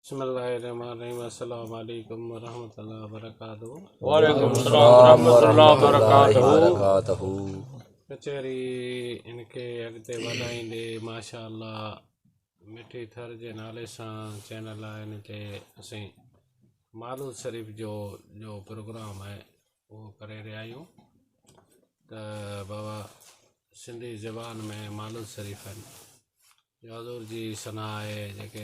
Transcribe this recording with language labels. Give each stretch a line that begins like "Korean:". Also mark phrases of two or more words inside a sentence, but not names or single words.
Arabic: بسم الله الرحمن الرحيم السلام عليكم ورحمة الله وبركاته. وعليكم السلام ورحمة الله وبركاته.
Sindhi: कचहरी इनके अॻिते वधाईंदे माशाअल्लाह मिठी थर जे नाले सां चैनल आहे इन ते असीं मालूद शरीफ़ जो प्रोग्राम आहे उहो करे रहिया आहियूं। त बाबा सिंधी ज़बान में मालूद शरीफ़ आहिनि, हज़ूर जी सना आहे जेके